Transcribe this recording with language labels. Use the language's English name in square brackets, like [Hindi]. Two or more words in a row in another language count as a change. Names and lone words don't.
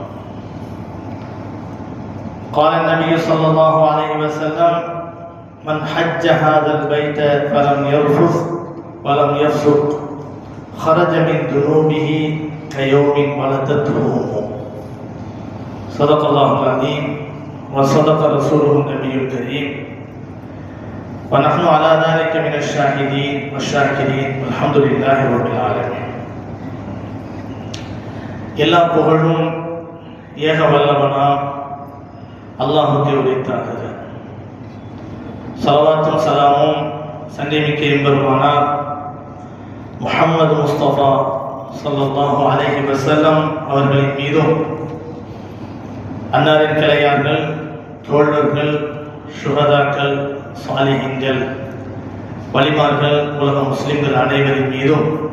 [Arabic] قال النبي صلى الله عليه وسلم: من حج هذا البيت فلم يرفث ولم يفسق خرج من ذنوبه كيوم ولدته أمه. صدق الله العظيم وصدق رسوله النبي الكريم ونحن على ذلك من الشاهدين والشاكرين والحمد لله رب العالمين. [Tamil] எல்லா புகழும் ஏக வல்லவனாம் அல்லாஹுக்கே உரித்தாகுக. ஸலவாத்தும் சலாமும் சன்னிமிக்க எம்பெருமானார் முஹம்மது முஸ்தபா [Arabic] صلى الله عليه وسلم [Tamil] அவர்களின் மீதும், அன்னாரின் கிளையார்கள், தோழர்கள், சுஹதாக்கள், சாலிஹீன்கள், வலிமார்கள், உலக முஸ்லிம்கள் அனைவரின் மீதும்,